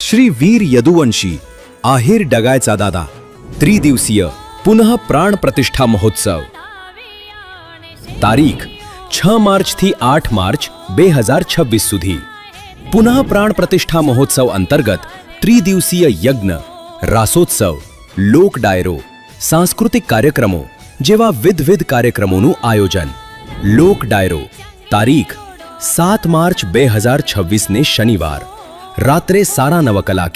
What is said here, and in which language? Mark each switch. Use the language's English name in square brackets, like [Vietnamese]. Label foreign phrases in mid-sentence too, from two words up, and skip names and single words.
[Gujarati] શ્રી વીર યદુવંશી આહિર ડગાયચા દાદા ત્રિદિવસીય પુનઃ પ્રાણ પ્રતિષ્ઠા મહોત્સવ તારીખ 6 માર્ચ થી 8 માર્ચ 2026 સુધી પુનઃ પ્રાણ પ્રતિષ્ઠા મહોત્સવ અંતર્ગત ત્રિદિવસીય યજ્ઞ રાસોત્સવ લોક ડાયરો સાંસ્કૃતિક કાર્યક્રમો જેવા વિવિધ કાર્યક્રમોનું આયોજન લોક ડાયરો તારીખ 7 માર્ચ 2026 ને શનિવાર રાત્રે 9:30 કલાકે